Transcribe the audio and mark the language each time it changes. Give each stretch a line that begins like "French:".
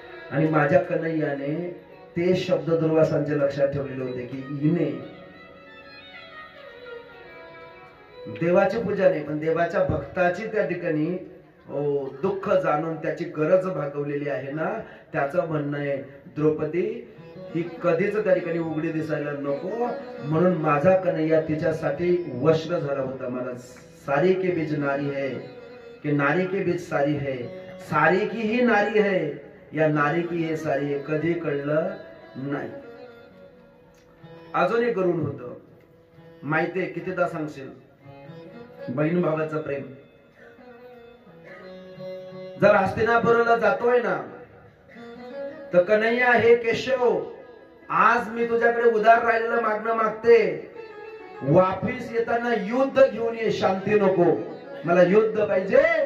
Marathi: आणि माझ्या कन्हैयाने ते शब्द दुर्वासांच्या लक्षात ठेवलेले होते की हिने देवाची पूजा नाही, पण देवाच्या भक्ताची त्या ठिकाणी दुःख जाणून त्याची गरज भागवलेली आहे ना. त्याचं म्हणणं आहे, द्रौपदी ही कधीच त्या ठिकाणी उघडी दिसायला नको, म्हणून माझा कन्हैया तिच्यासाठी वश्र झाला होता.
Hindi: मला सारी के बीच नारी है कि नारी के बीच सारी है, सारी की ही नारी है या नारी की हे सारी है,
Marathi: कधी कळलं नाही. अजून एक गरुण होत, माहितीये कितीदा सांगशील, बहीण भावाचं प्रेम. जर हस्तिनापुराला जातोय ना, तर कन्हैया, हे केशव, आज मी तुझ्याकडे उदार राहिलेलं मागणं मागते, वापिस येताना युद्ध घेऊन ये, शांती नको, मला युद्ध पाहिजे.